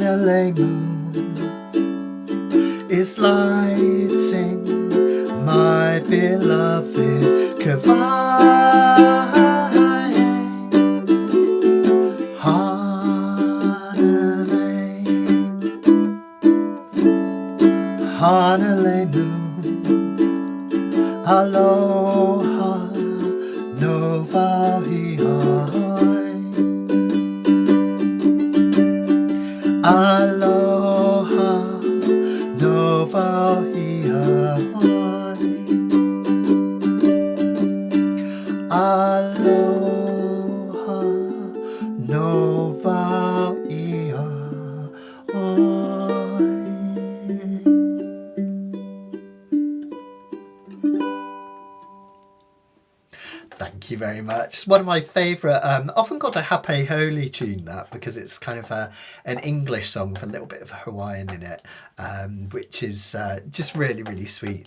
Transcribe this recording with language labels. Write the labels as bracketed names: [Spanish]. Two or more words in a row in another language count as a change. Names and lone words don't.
[English] Honolulu moon is lighting my beloved Kauai. Honolulu moon, [Hawaiian] aloha no wauhihoi. Aloha no wauhihoi. Aloha no wauhihoi. [English] Thank you very much. It's one of my favourite, often called a Hape Holy tune, that, because it's kind of an English song with a little bit of Hawaiian in it, which is just really, really sweet.